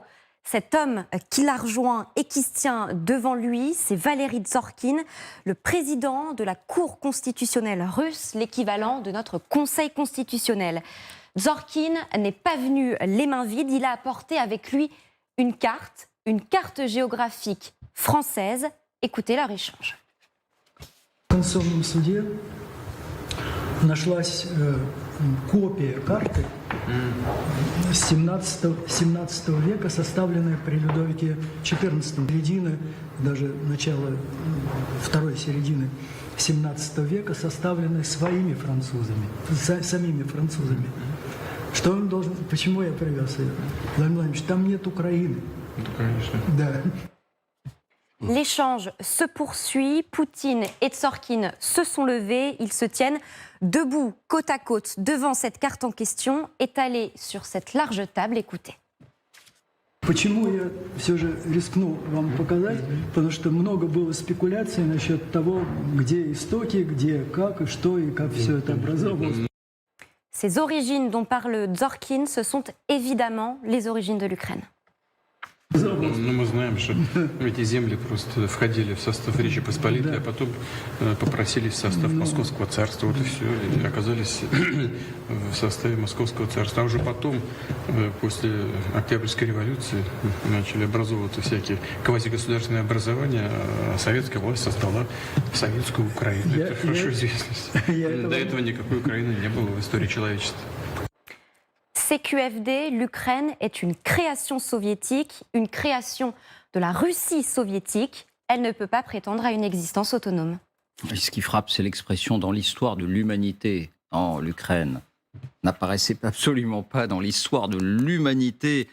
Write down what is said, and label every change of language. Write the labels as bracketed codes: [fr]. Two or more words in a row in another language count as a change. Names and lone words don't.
[fr] Cet homme qui l'a rejoint et qui se tient devant lui, c'est Valery Zorkine, le président de la Cour constitutionnelle russe, l'équivalent de notre Conseil constitutionnel. Zorkine n'est pas venu les mains vides, il a apporté avec lui une carte géographique française. Écoutez leur échange. [ru] В Конституционном суде нашлась копия карты 17 века, составленная при Людовике XIV, середины, даже начала второй середины 17 века, составленная своими французами, самими французами. Что он должен, почему я привез ее? Владимир Владимирович, там нет Украины. Ну, конечно. Да. [fr] L'échange se poursuit, Poutine et Tzorkine se sont levés, ils se tiennent debout, côte à côte, devant cette carte en question, étalée sur cette large table. Écoutez. [ru] Почему я все же рискну вам показать? Потому что много было спекуляций насчет того, где истоки, где, как и что и как все это образовалось. [fr] Ces origines dont parle Tzorkine, ce sont évidemment les origines de l'Ukraine. [ru] Ну, мы знаем, что эти земли просто входили в состав Речи Посполитой, а потом попросились в состав Московского царства. Вот и все, и оказались в составе Московского царства. А уже потом, после Октябрьской революции, начали образовываться всякие квазигосударственные образования, а советская власть создала советскую Украину. Это хорошо известно. До этого никакой Украины не было в истории человечества. [fr] CQFD, l'Ukraine est une création soviétique, une création de la Russie soviétique. Elle ne peut pas prétendre à une existence autonome. Et ce qui frappe, c'est l'expression dans l'histoire de l'humanité. Non, l'Ukraine n'apparaissait absolument pas dans l'histoire de l'humanité.